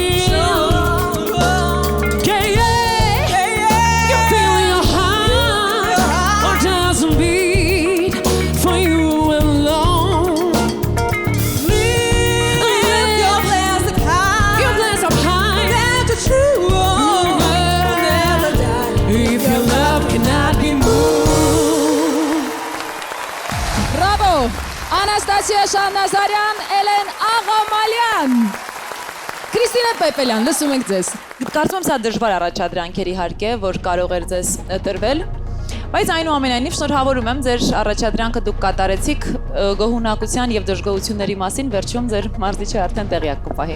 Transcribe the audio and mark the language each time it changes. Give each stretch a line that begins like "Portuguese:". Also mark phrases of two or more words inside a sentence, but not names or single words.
English: You feel your heart or doesn't beat for you alone. Live your glass up high. Your glass up high. That's the truth. Never die. If your love cannot be moved.
Armenian: Բրավո, Անաստասիա Շահնազարյան, Էլեն Աղամալյան։ Քրիստինե Պեպելյան, լսում ենք ձեզ։ Կարծում եմ սա դժվար առաջադրանքեր իհարկե, որ կարող էր ձեզ տրվել, բայց այնուամենայնիվ շնորհավորում եմ ձեր առաջադրանքը դուք կատարեցիք գոհունակության եւ դժգոհությունների մասին, վերջում ձեր մարզիչը արդեն տեղյակ կպահի։